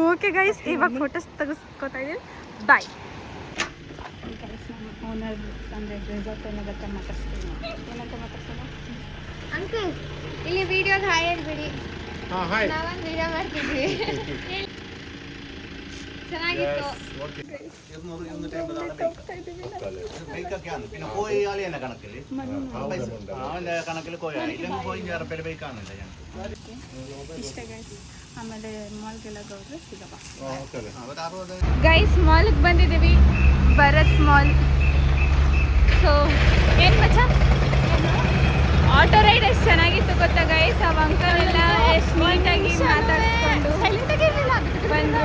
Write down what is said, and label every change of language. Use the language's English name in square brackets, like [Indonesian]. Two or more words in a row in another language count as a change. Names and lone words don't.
[English] okay guys, [Kannada] ಇವಾಗ ಫೋಟೋಸ್ ತೆಗೆಸ್ಕೊತಾ ಇದ್ದೀವಿ. [English] bye guys. [Kannada] ನಾನು ಓನರ್ ಅಂದರೆ [English] resort owner [Kannada] ಹತ್ರ ಮಾತಾಡ್ಸ್ತೀನಿ. ಏನಂತ ಮಾತಾಡ್ಸೋಣ? ಅಂಕಲ್, ಇಲ್ಲಿ ವಿಡಿಯೋಗೆ ಹಾಯ್ ಹೇಳ್ಬಿಡಿ. ನಾವೊಂದು ವಿಡಿಯೋ ಮಾಡ್ತಿದ್ವಿ, ಚೆನ್ನಾಗಿತ್ತು. [Malayalam] പിന്നെ പോയി ആളിയാണ് കണക്കില് അവന്റെ കണക്കിൽ പോയി പോയി ബൈക്കാണല്ലേ [Kannada] ಇಷ್ಟ ಗೈಸ್. ಆಮೇಲೆ ಮಾಲ್ಗೆಲ್ಲ ಹೋದ್ರೆ ಸಿಗಪ್ಪ. ಗೈಸ್ ಮಾಲ್ಗೆ ಬಂದಿದ್ದೀವಿ, ಭರತ್ ಮಾಲ್. ಸೊ ಏನು ಮಚ್ಚ [English] auto ride [Kannada] ಎಷ್ಟು ಚೆನ್ನಾಗಿತ್ತು ಗೊತ್ತಾ ಗೈಸ್. ಆ ಅಂಕಲ್ ಎಲ್ಲ ಎಷ್ಟು ನೀಟಾಗಿ ಮಾತಾಡಿಸ್ಕೊಂಡು ಬಂದರು.